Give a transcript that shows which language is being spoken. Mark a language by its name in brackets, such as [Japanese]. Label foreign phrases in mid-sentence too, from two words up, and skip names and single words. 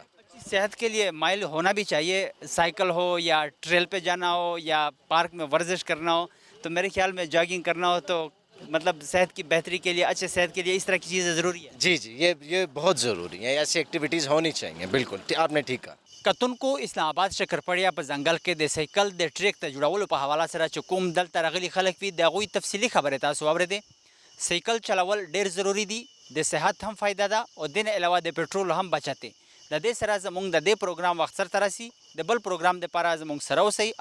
[Urdu] صحت کے لیے مائل ہونا بھی چاہیے، سائیکل ہو یا ٹریل پہ جانا ہو یا پارک میں ورزش کرنا ہو، تو میرے خیال میں جاگنگ کرنا ہو تو مطلب صحت کی بہتری کے لیے، اچھے صحت کے لیے اس طرح کی چیزیں ضروری ہے۔ جی جی، یہ بہت ضروری ہے، ایسی ایکٹیویٹیز ہونی چاہیے، بالکل آپ نے ٹھیک کہا۔ [Pashto] کتن کو اسلام آباد شکرپڑیا په ځنګل کې د سایکل د ټریک ته جوړولو په حواله سره چې کوم دلته راغلي خلک وي د هغوی تفصیلي خبرې تاسو واورېدې. سایکل چلول ډېر ضروری دي، د صحت هم فایده ده او د نه علاوه د پټرول هم بچت دی. د دې سره زموږ د دې پروګرام وخت سرته رسي، د بل پروګرام دپاره زموږ سره اوسئ.